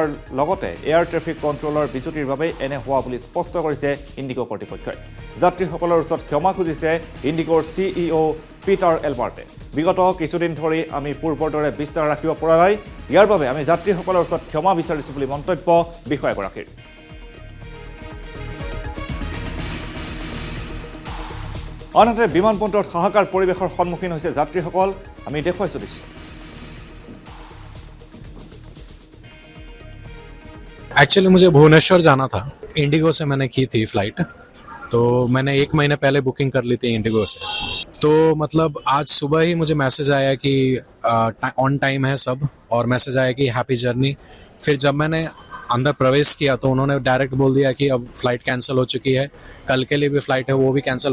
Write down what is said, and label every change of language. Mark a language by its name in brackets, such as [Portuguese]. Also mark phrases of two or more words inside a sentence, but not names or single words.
[Assamese] লগতে [English] air traffic controlৰ [Assamese] বিজুতিৰ বাবে এনে হোৱা বুলি স্পষ্ট কৰিছে ইণ্ডিগো কৰ্তৃপক্ষই যাত্ৰীসকলৰ ওচৰত ক্ষমা খুজিছে ইণ্ডিগোৰ সিইও পিটাৰ এলবাৰ্টে বিগত কিছুদিন ধৰি আমি পূৰ্বৰ দৰে বিশ্বাস ৰাখিব পৰা নাই ইয়াৰ বাবে আমি যাত্ৰীসকলৰ ওচৰত ক্ষমা বিচাৰিছো বুলি মন্তব্য বিষয়াগৰাকীৰ আনহাতে বিমানবন্দৰত হাহাকাৰ পৰিৱেশৰ সন্মুখীন হৈছে যাত্ৰীসকল আমি দেখুৱাইছো দৃশ্য [Hindi] एक्चुअली मुझे भुवनेश्वर जाना था इंडिगो से मैंने की थी फ्लाइट तो मैंने 1 महीने पहले बुकिंग कर ली थी इंडिगो से तो मतलब आज सुबह ही मुझे मैसेज आया कि [English] on time [Hindi] है सब और मैसेज आया कि [English] happy journey [Hindi] फिर जब मैंने अंदर प्रवेश किया तो उन्होंने डायरेक्ट बोल दिया कि अब फ्लाइट कैंसिल हो चुकी है कल के लिए भी फ्लाइट है वो भी कैंसिल